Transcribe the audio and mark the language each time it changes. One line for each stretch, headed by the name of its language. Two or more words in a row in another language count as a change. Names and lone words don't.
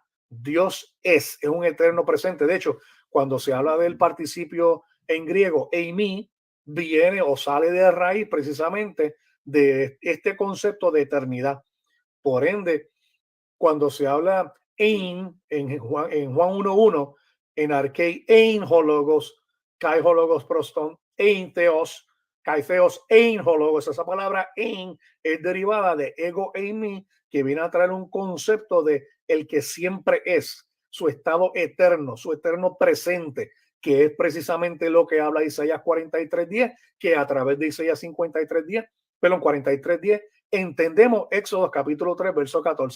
Spanish: Dios es un eterno presente. De hecho, cuando se habla del participio en griego, eimi, viene o sale de raíz precisamente de este concepto de eternidad. Por ende, cuando se habla en Juan 1:1,
Greek: ἐν ἀρχῇ ἦν ὁ λόγος, καὶ ὁ λόγος πρὸς τὸν, ἦν θεός, καὶ θεὸς ἦν ὁ λόγος.
Spanish: Esa palabra ein es derivada de
Greek: ἐγώ εἰμι,
Spanish: que viene a traer un concepto de el que siempre es, su estado eterno, su eterno presente, que es precisamente lo que habla Isaías 43:10, que a través de Isaías 53:10, perdón, 43:10, entendemos Éxodo capítulo 3, verso 14.